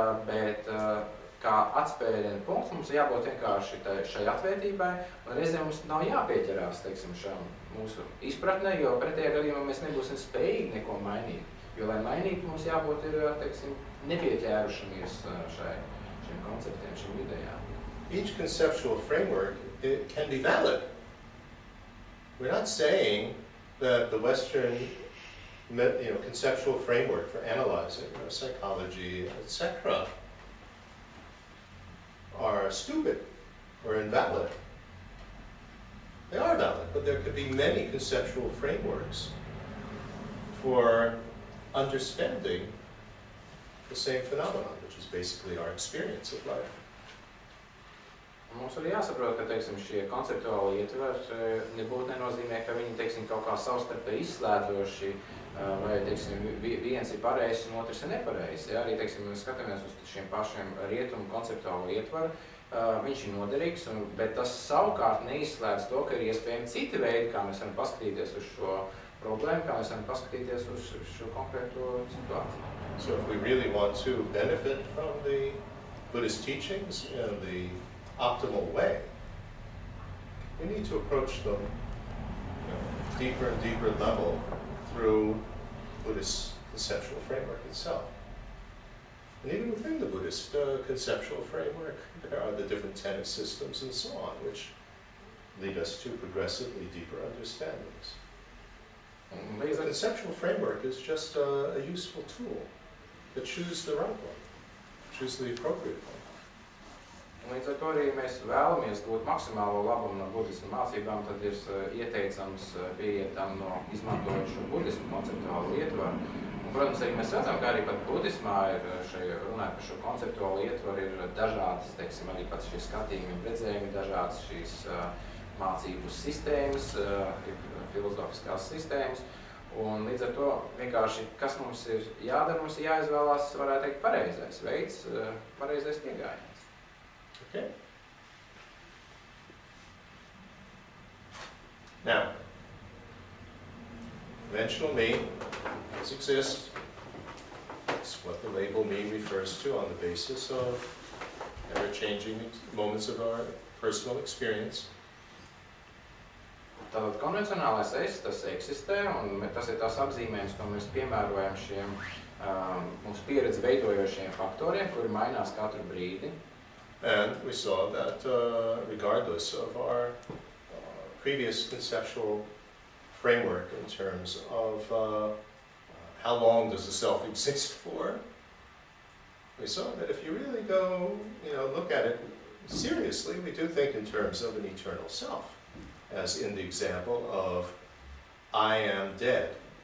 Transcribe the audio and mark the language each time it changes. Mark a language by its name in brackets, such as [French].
[Latvian] bet kā atspērienu punkts mums jābūt vienkārši šai atvērtībai, un reizē mums nav jāpieķerās, šām mūsu izpratnē, jo pretējā gadījumā mēs nebūsim spējīgi neko mainīt. Jo, lai mainītu, mums jābūt nepieķērušamies šiem konceptiem, šīm idejām. [English] Each conceptual framework, it can be valid. We're not saying that the Western conceptual framework for analyzing psychology, etc., are stupid or invalid. They are valid, but there could be many conceptual frameworks for understanding the same phenomenon, which is basically our experience of life. [Latvian] Mums arī jāsaprot, ka šie konceptuāli ietvari nebūtu nenozīmē, ka viņi kaut kā savstarpēji izslēdzoši vai viens ir pareizs un otrs ir nepareizs. Ja? Arī mēs skatāmies uz šiem pašiem rietumu konceptuālo ietvaru, viņš ir noderīgs, bet tas savukārt neizslēdz to, ka ir iespējami citi veidi, kā mēs varam paskatīties uz šo problēmu, kā mēs varam paskatīties uz šo konkrēto situāciju. [English] So if we really want to benefit from the Buddhist teachings in the optimal way, we need to approach them deeper and deeper level through Buddhist conceptual framework itself. And even within the Buddhist conceptual framework, there are the different tenet systems and so on, which lead us to progressively deeper understandings. The conceptual framework is just a useful tool to choose the right one, choose the appropriate one. [Latvian] Līdz ar to arī mēs vēlamies dot maksimālo labumu no budismu mācībām, tad ir ieteicams pieiet izmantojot šo budismu konceptuālo ietvaru. Un, protams, arī mēs redzam, ka arī pat budismā runājot par šo konceptuālo ietvaru, ir dažādas, arī pat šie skatījumi un redzējumi, dažādas šīs mācību sistēmas, filozofiskās sistēmas. Un līdz ar to vienkārši, kas mums ir jādara, mums ir jāizvēlās, varētu teikt, pareizais veids, pareizais pieejams. [English] Okay. Now, conventional me does exist. It's what the label me refers to on the basis of ever-changing moments of our personal experience. [Latvian] Tātad konvencionālais es, tas eksistē, un tas ir tās apzīmējums, ko mēs piemērojam šiem mūsu pieredzi veidojošiem faktoriem, kuri mainās katru brīdi. [English] And we saw that regardless of our previous conceptual framework in terms of how long does the self exist for, we saw that if you really go, look at it seriously, we do think in terms of an eternal self, as in the example of I am dead.